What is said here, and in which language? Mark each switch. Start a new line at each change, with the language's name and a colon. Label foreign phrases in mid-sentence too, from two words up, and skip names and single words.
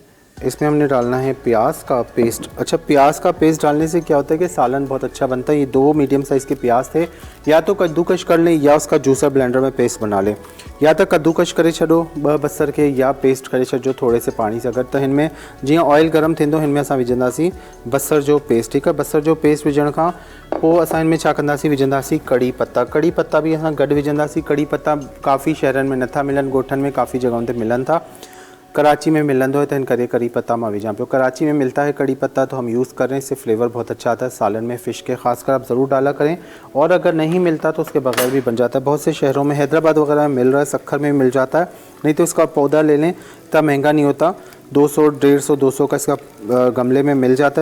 Hindi: इसमें हमने डालना है प्याज का पेस्ट। अच्छा, प्याज का पेस्ट डालने से क्या होता है कि सालन बहुत अच्छा बनता है। ये 2 मीडियम साइज़ के प्याज थे, या तो कद्दूकश कर लें या उसका जूसर ब्लेंडर में पेस्ट बना लें, या तो कद्दूकश
Sindhi: करे छो 2 बसर के,
Hindi: या पेस्ट
Sindhi: करे छो
Hindi: थोड़े से पानी से।
Sindhi: अगर तो इनमें जियां ऑयल गर्म थींदो, इनमें असां विझंदासीं बसर जो पेस्ट,
Hindi: ठीक है।
Sindhi: बसर जो पेस्ट विझण खां पोइ असां इनमें छा कंदासीं, विझंदासीं कड़ी पत्ता। कड़ी पत्ता भी असां गॾु विझंदासीं। कड़ी पत्ता काफ़ी शहरनि में नथा मिलनि, ॻोठनि में काफ़ी जगहों ते मिलनि था। कराची में मिलंदो है, तो इन करे कड़ी पत्ता मां विझां पियो।
Hindi: कराची में मिलता है कड़ी पत्ता, तो हम यूज़ कर रहे हैं। इससे फ्लेवर बहुत अच्छा आता है सालन में, फ़िश के खासकर आप ज़रूर डाला करें। और अगर नहीं मिलता तो उसके बगैर भी बन जाता है। बहुत से शहरों में, हैदराबाद वगैरह में मिल रहा है, सक्खर में मिल जाता है। नहीं तो इसका पौधा ले लें, इतना महंगा नहीं होता, 200, 150, 200 का इसका गमले में मिल जाता है।